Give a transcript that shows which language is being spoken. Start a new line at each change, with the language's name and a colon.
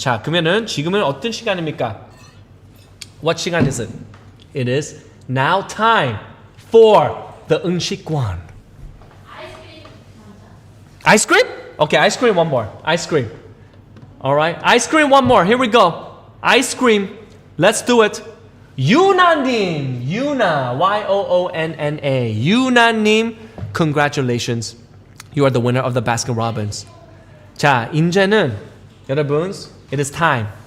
Korean: 자, 그러면은 지금은 어떤 시간입니까?
English: What 시간 is it? It is Now time for the 응식권. Ice cream? Okay, ice cream one more. Ice cream. All right, ice cream one more. Here we go. Ice cream. Let's do it.
Korean: 유나님, 유나, Y-O-O-N-N-A.
English: 유나님, congratulations. You are the winner of the Baskin Robbins.
Korean: 자, 이제는 여러분,
English: it is time.